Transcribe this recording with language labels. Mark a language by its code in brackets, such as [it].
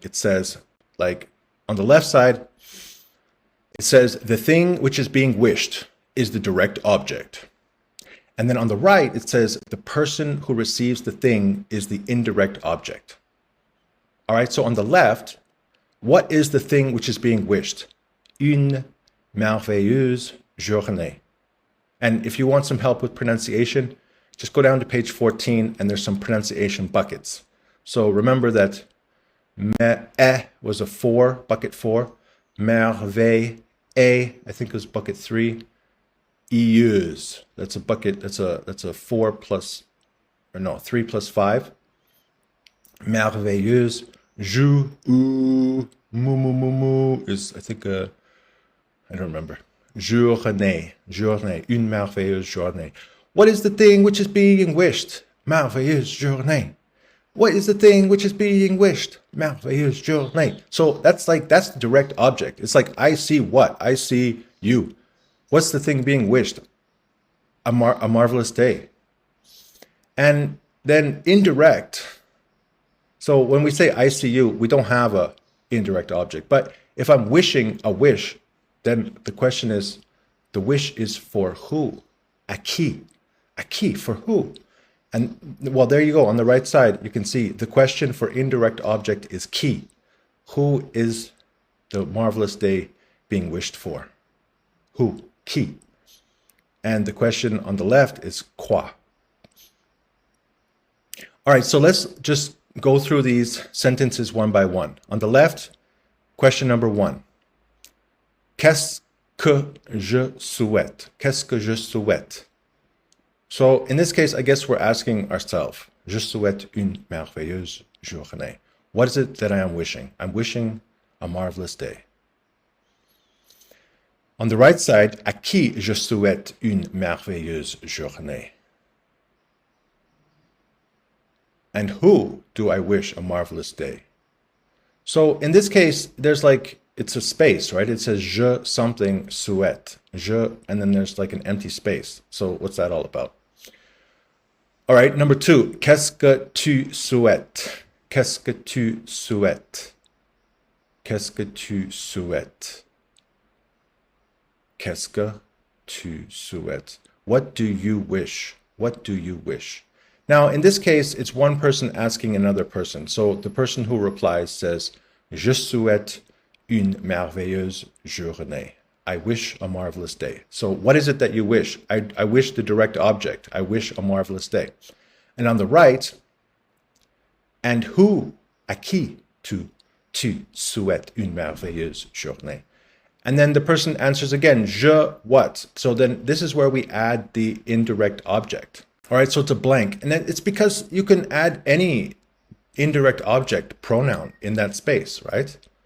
[en] It says, like on the left side, it says the thing which is being wished is the direct object. And then on the right, it says the person who receives the thing is the indirect object. All right, so on the left, what is the thing which is being wished? [fr] Une merveilleuse journée. [en] And if you want some help with pronunciation, just go down to page 14 and there's some pronunciation buckets. So remember that me was a 4, bucket 4. Merveille, I think it was bucket 3. Ieuse, that's a bucket, that's a 4 plus, or no, 3 plus 5. Merveilleuse, jou, ou, mou is, I think, I don't remember. [fr] Journée, une merveilleuse journée. [en] What is the thing which is being wished? [fr] Merveilleuse journée. [en] What is the thing which is being wished? [fr] Merveilleuse journée. [en] So that's the direct object. It's like, I see what? I see you. What's the thing being wished? A marvelous day. And then indirect. So when we say I see you, we don't have a indirect object. But if I'm wishing a wish, then the question is, the wish is for who? [fr] A qui. A qui, [en] for who? And well, there you go. On the right side, you can see the question for indirect object is qui. Who is the marvelous day being wished for? Who? Qui. And the question on the left is quoi. All right, so let's just go through these sentences one by one. On the left, question number 1. [fr] Qu'est-ce que je souhaite? Qu'est-ce que je souhaite? [en] So in this case, I guess we're asking ourselves, [fr] je souhaite une merveilleuse journée. [en] What is it that I am wishing? I'm wishing a marvelous day. On the right side, [fr] à qui je souhaite une merveilleuse journée? [en] And who do I wish a marvelous day? So in this case, there's like, it's a space, right? It says je something souhaite. Je, and then there's like an empty space. So what's that all about? All right, number 2. [fr] Qu'est-ce que tu souhaites? Qu'est-ce que tu souhaites? Qu'est-ce que tu souhaites? Qu'est-ce que tu souhaites? [en] What do you wish? What do you wish? Now, in this case, it's one person asking another person. So the person who replies says, [fr] Je souhaite une merveilleuse journée. [en] I wish a marvelous day. So what is it that you wish? I wish the direct object. I wish a marvelous day. And on the right, and who, [fr] à qui tu souhaites une merveilleuse journée? [en] And then the person answers again, je what? So then this is where we add the indirect object. All right, so it's a blank. And then it's because you can add any indirect object pronoun in that space, right?